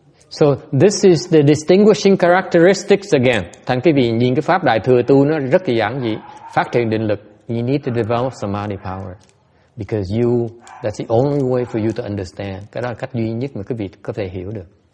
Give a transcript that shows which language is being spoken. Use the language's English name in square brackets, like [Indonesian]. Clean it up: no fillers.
[English] So this is the distinguishing characteristics again. [Vietnamese] Thành quý vị nhìn cái pháp đại thừa tu nó rất là giản dị. Phát triển định lực, [English] you need to develop samadhi power. Because that's the only way for you to understand. [Vietnamese] Cái đó là cách duy nhất mà quý vị có thể hiểu được.